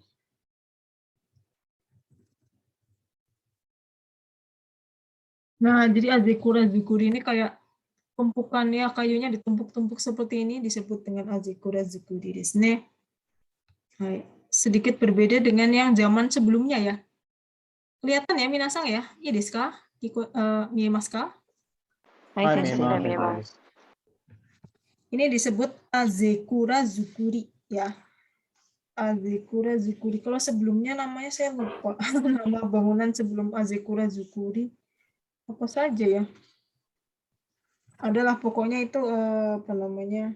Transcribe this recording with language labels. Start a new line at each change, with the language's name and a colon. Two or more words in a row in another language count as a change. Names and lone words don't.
Indonesian: Nah, jadi Azekura Zukuri ini kayak tumpukannya kayunya ditumpuk-tumpuk seperti ini disebut dengan Azekura Zukuri
Japanese: ですね.
Indonesian: Hai. Sedikit berbeda dengan yang zaman sebelumnya ya. Kelihatan ya minasang ya?
Japanese: いやですか？見えますか? はい, はい,
Indonesian: sudah memang. memang. Ini disebut Azekura Zukuri ya. Azekura Zukuri. Kalau sebelumnya namanya saya lupa. Nama bangunan sebelum Azekura Zukuri. Apa saja ya? Adalah pokoknya itu apa namanya?